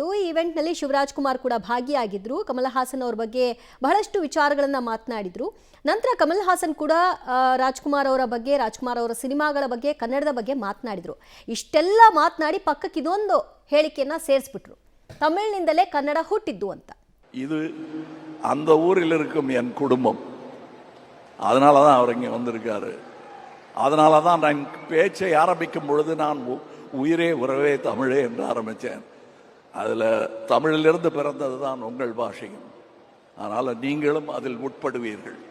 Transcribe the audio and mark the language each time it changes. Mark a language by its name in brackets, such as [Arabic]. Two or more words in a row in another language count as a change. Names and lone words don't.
[Kannada] ಈ ಇವೆಂಟ್ನಲ್ಲಿ ಶಿವರಾಜ್ ಕುಮಾರ್ ಕೂಡ ಭಾಗಿಯಾಗಿದ್ರು. ಕಮಲ್ ಹಾಸನ್ ಅವ್ರ ಬಗ್ಗೆ ಬಹಳಷ್ಟು ವಿಚಾರಗಳನ್ನು ಮಾತನಾಡಿದ್ರು. ನಂತರ ಕಮಲ್ ಹಾಸನ್ ಕೂಡ ರಾಜ್ಕುಮಾರ್ ಅವರ ಬಗ್ಗೆ, ರಾಜ್ಕುಮಾರ್ ಅವರ ಸಿನಿಮಾಗಳ ಬಗ್ಗೆ, ಕನ್ನಡದ ಬಗ್ಗೆ ಮಾತನಾಡಿದ್ರು. ಇಷ್ಟೆಲ್ಲ ಮಾತನಾಡಿ ಪಕ್ಕಕ್ಕೆ ಇದೊಂದು ಹೇಳಿಕೆಯನ್ನ ಸೇರಿಸ್ಬಿಟ್ರು, ತಮಿಳಿನಿಂದಲೇ ಕನ್ನಡ ಹುಟ್ಟಿದ್ದು ಅಂತ. [Tamil] இது அந்த ஊரில் இருக்கும் என் குடும்பம், அதனால தான் அவர் இங்கே வந்திருக்காரு. அதனால தான் நான் பேச்சை ஆரம்பிக்கும் பொழுது நான் உயிரே உறவே தமிழே என்று ஆரம்பித்தேன். அதில் தமிழிலிருந்து பிறந்தது தான் உங்கள் பாஷையும், அதனால் நீங்களும் அதில் உட்படுவீர்கள்.